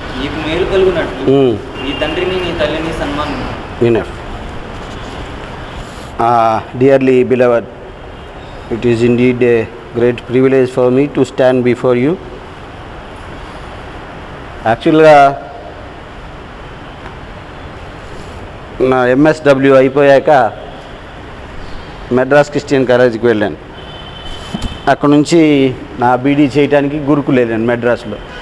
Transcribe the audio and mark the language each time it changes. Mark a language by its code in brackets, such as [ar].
[te] నీకు మేలు కలుగునట్లు నీ తండ్రిని నీ తల్లిని సన్మానించు. [en] Enough. Dearly beloved, it is indeed a great privilege for me to stand before you. [te] యాక్చువల్గా నా ఎంఎస్డబ్ల్యూ అయిపోయాక మెడ్రాస్ క్రిస్టియన్ కాలేజీకి వెళ్ళాను. అక్కడ నుంచి నా బీడీ చేయడానికి గురుకులు వెళ్ళాను మెడ్రాస్లో.